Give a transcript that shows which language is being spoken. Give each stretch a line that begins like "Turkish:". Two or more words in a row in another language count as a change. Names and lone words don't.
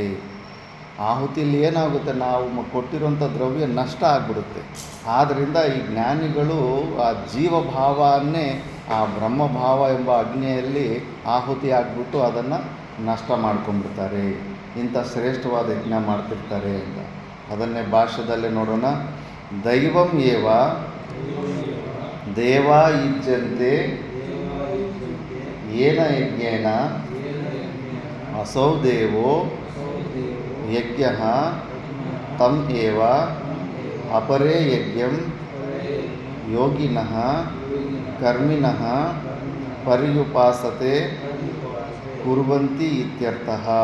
Kannada: ಆಹುತಿಯಲ್ಲಿ ಏನಾಗುತ್ತೆ, ನಾವು ಕೊಟ್ಟಿರುವಂಥ ದ್ರವ್ಯ ನಷ್ಟ ಆಗಿಬಿಡುತ್ತೆ. ಆದ್ದರಿಂದ ಈ ಜ್ಞಾನಿಗಳು ಆ ಜೀವಭಾವನ್ನೇ ಆ ಬ್ರಹ್ಮಭಾವ ಎಂಬ ಅಗ್ನಿಯಲ್ಲಿ ಆಹುತಿ ಆಗಿಬಿಟ್ಟು ಅದನ್ನು ನಷ್ಟ ಮಾಡ್ಕೊಂಡ್ಬಿಡ್ತಾರೆ. ಇಂಥ ಶ್ರೇಷ್ಠವಾದ ಯಜ್ಞ ಮಾಡ್ತಿರ್ತಾರೆ ಅಂತ. ಅದನ್ನೇ ಭಾಷ್ಯದಲ್ಲೇ ನೋಡೋಣ.
Sanskrit: ದೈವಂ ಏವ ದೇವಾ ಯುಜ್ಯಂತೆ ಏನ ಯಜ್ಞೇನ ಅಸೌ ದೇವೋ ಯಜ್ಞಃ ತಂ ಏವ ಅಪರೇ ಯಜ್ಞಂ ಯೋಗಿನಃ ಕರ್ಮಿಣಃ ಪರ್ಯುಪಾಸತೆ ಕುರ್ವಂತಿ ಇತ್ಯರ್ಥಃ.